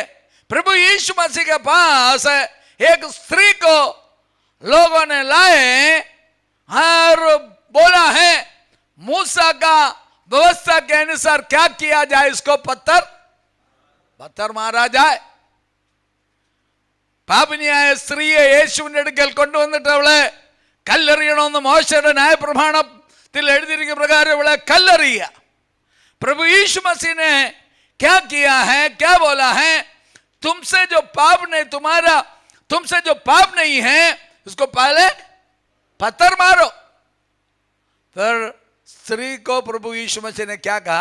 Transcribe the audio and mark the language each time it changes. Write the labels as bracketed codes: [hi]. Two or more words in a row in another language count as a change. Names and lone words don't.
[hi] प्रभु यीशु मसीह के पास एक स्त्री को लोगों ने लाए और बोला है मूसा का व्यवस्था के अनुसार क्या किया जाए? इसको पत्थर मारा जाए। [ml] പാപിനിയായ സ്ത്രീയെ യേശുവിന്റെ അടുക്കൽ കൊണ്ടുവന്നിട്ട് അവളെ കല്ലെറിയണമെന്ന് മോശയുടെ ന്യായപ്രമാണത്തിൽ എഴുതിയിരിക്കുന്ന പ്രകാരം അവളെ कल्लरिया। [hi] प्रभु यीशु मसीह ने क्या किया है? क्या बोला है? तुमसे जो पाप नहीं है उसको पहले पत्थर मारो। फिर स्त्री को प्रभु यीशु मसीह ने क्या कहा?